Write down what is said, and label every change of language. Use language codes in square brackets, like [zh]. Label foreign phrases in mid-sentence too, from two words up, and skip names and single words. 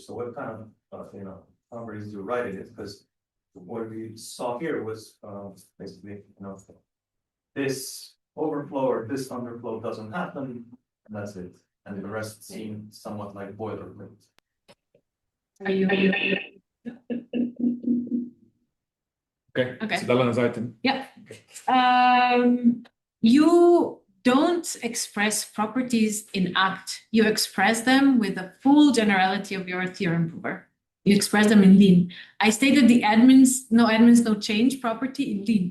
[en] So what kind of numbers do you write in it? Because what we saw here was basically this overflow or this underflow doesn't happen, and that's it. And the rest seem somewhat like boilerplate. Are you? Okay. Zdala na zajtem. Yeah. You don't express properties in ACT. You express them with the full generality of your theorem prover. You express them in Lean. I stated the no change property in Lean.